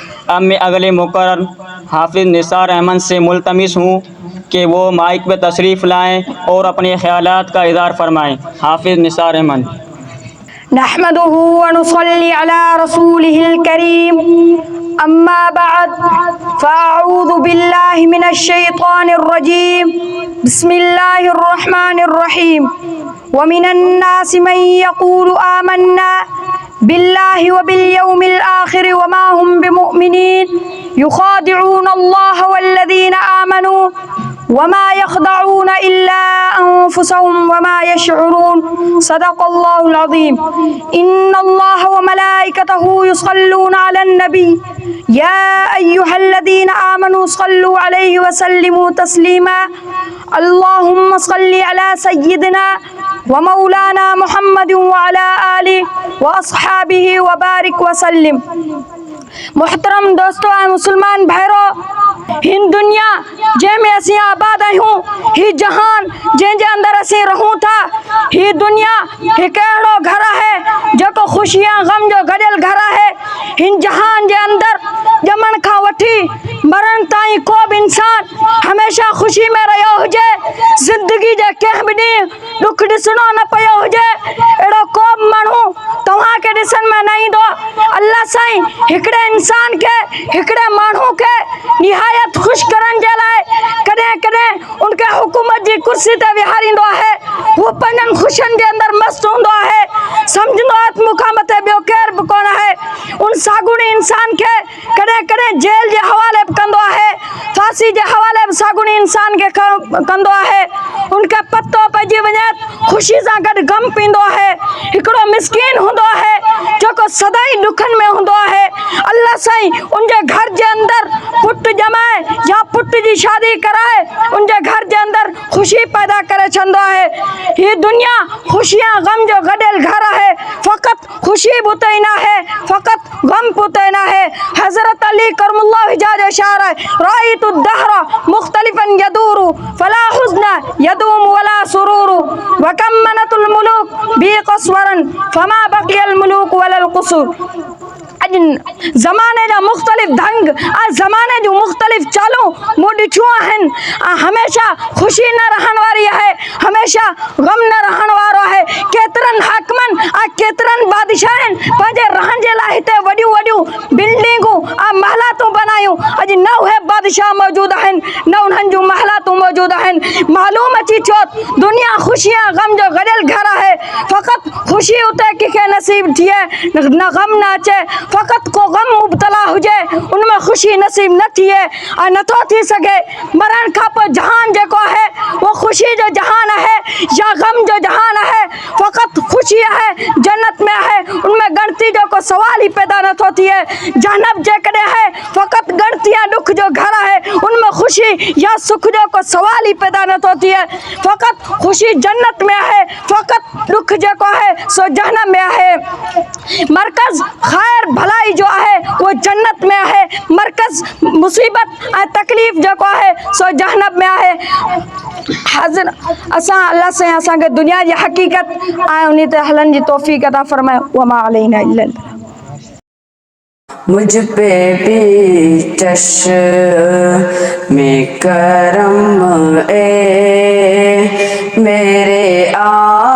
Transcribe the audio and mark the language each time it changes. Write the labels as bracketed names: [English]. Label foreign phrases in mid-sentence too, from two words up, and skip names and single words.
[Urdu] اب میں اگلے مقرر حافظ نثار احمد سے ملتمس ہوں کہ وہ مائک پہ تشریف لائیں اور اپنے خیالات کا اظہار فرمائیں. हाफिज़ निसार अहमद। [Arabic] نحمده ونصلي على رسوله الكريم، أما بعد، فأعوذ بالله من الشيطان الرجيم، بسم الله الرحمن الرحيم. ومن الناس من يقول آمنا بالله وباليوم الآخر وما هم بمؤمنين، يخادعون الله والذين آمنوا وما يخدعون إلا أنفسهم وما يشعرون. صدق الله العظيم. إن الله وملائكته يصلون على النبي يا أيها الذين آمنوا صلوا عليه وسلموا تسليما. اللهم صل على سيدنا ومولانا محمد وعلى آله وأصحابه وبارك وسلم. [Urdu] محترم دوستوں اور مسلمان بھائیوں, [Sindhi] हिंद दुनिया जे में असी आबाद आयूं, ही जहान जे अंदर असी रहूं था, ही दुनिया एक अड़ो घर है जो को खुशियां गम जो गडल घर है। हिन जहान जे अंदर जमन खा वठी मरण ताई को भी इंसान हमेशा खुशी में रहो हुजे, जिंदगी जे कंहिं भी ॾींहुं दुख ॾिसणो न पियो हुजे, अड़ो को भी माण्हू तव्हां के ॾिसण में न ईंदो। अल्लाह साईं हिकड़े इंसान के, हिकड़े माण्हू के निहायत खुश करण जे लाइ कॾहिं कॾहिं उनके हुकूमत जी कुर्सी ते विहारींदो आहे। वो पंजन खुशियन जे अंदर मस्त हूंदो आहे, समझंदो आहे मूंखां मथे ॿियो केर बि कोन आहे। उन सागुणी इंसान के कॾहिं कॾहिं जेल जे हवाले बि कंदो आहे, फांसी जे हवाले बि सागुणी इंसान के कंदो आहे। उनके पतो पइजी वञे खुशी सां गॾु गम पींदो आहे। हिकिड़ो मिस्कीन हूंदो आहे जेको सदाई दुखन में हूंदो आहे। अल्लाह साईं उनके घर जे अंदर पुट जमाए या पुट जी शादी कराए, उनके घर जे अंदर खुशी पैदा करे छंदो आहे। ये दुनिया खुशियां गम जो गडल घर है, फकत खुशी बुते ना है, फकत गम पुते ना है। [Arabic] हजरत अली करमुल्लाह हिजाज शार है, رأيت الدهر مختلفا يدور فلا حزن يدوم ولا سرور وكم بنت الملوك به قصورا فما بقي الملوك ولا القصور. [Sindhi] ज़माने जा मुख्तलिफ ढंग आ ज़माने जो मुख्तलिफ चालू मूं ॾिठियूं आहिनि। हमेशा खुशी न रहण वारी है, हमेशा गम न रहण वारो है। केतरन हाकमन आ केतरन बादशाहन पंहिंजे रहण जे लाइ हिते वॾियूं वॾियूं बिल्डिंगूं आ महलातूं बनायूं। अॼु न उहे बादशाह मौजूद आहिनि, न उन्हनि जूं महलातूं मौजूद आहिनि। मालूम अची थियो दुनिया खुशियां गम जो गॾियल घर है, फकत खुशी उते कंहिंखे नसीब थिए न गम न अचे। फकत को गम मुबतला हुजे उनमें खुशी नसीब न थिए और नथो थी सके। मरण खां पोइ जहान जेको है वो खुशी जो जहान है या गम जो जहान है, फकत खुशी है जन्नत में है, उनमें गणती जो को सवाल ही पैदा नथो थिए। जहन्नम जेकॾहिं है फकत गणतियां दुख जो घर है, उनमें खुशी या सुख जो को सवाल ही पैदा नथो थिए। फकत खुशी जन्नत में है, फकत दुख जेको है सो जहन्नम में है। मरकज खैर भलाई जो है वो जन्नत में है, मरकज मुसीबत और तकलीफ जो है सो जहन्नम में है। हाज़िर असां अल्लाह से असां के दुनिया की हकीकत आए उन्हीं ते हलन जी तौफीक अता फरमाए। [Arabic] وما علينا إلا [Urdu] مجھ پہ بھی چشم کرم اے میرے